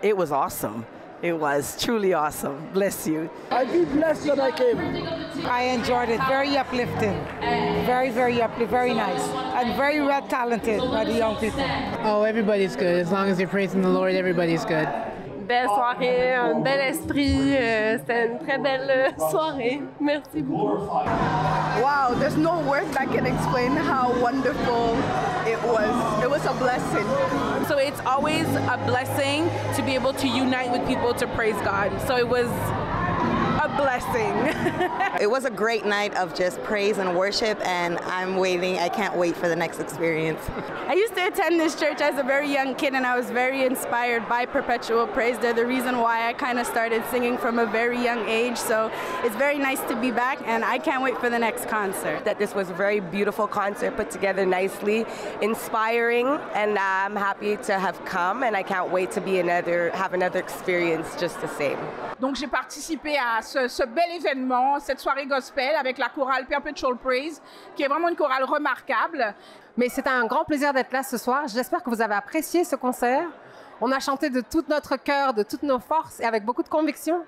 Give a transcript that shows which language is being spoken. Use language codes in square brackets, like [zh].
[en] It was awesome. It was truly awesome. Bless you. I feel blessed that I came. I enjoyed it. Very uplifting. Very, very uplifting. Very nice. And very well talented by the young people. Oh, everybody's good. As long as you're praising the Lord, everybody's good. [fr] Belle soirée, un bel esprit. C'était une très belle soirée. Merci beaucoup. [en] Wow, there's no words that can explain how wonderful it was. It was a blessing. So it's always a blessing to be able to unite with people to praise God. So it was a blessing. It was a great night of just praise and worship, and I can't wait for the next experience. I used to attend this church as a very young kid, and I was very inspired by Perpetual Praise. They're the reason why I kind of started singing from a very young age, so it's very nice to be back, and I can't wait for the next concert. That this was a very beautiful concert put together nicely, inspiring, and I'm happy to have come, and I can't wait to have another experience just the same. [fr] Donc j'ai participé à ce bel événement, cette soirée gospel avec la chorale Perpetual Praise, qui est vraiment une chorale remarquable. Mais c'est un grand plaisir d'être là ce soir. J'espère que vous avez apprécié ce concert. On a chanté de tout notre cœur, de toutes nos forces et avec beaucoup de conviction.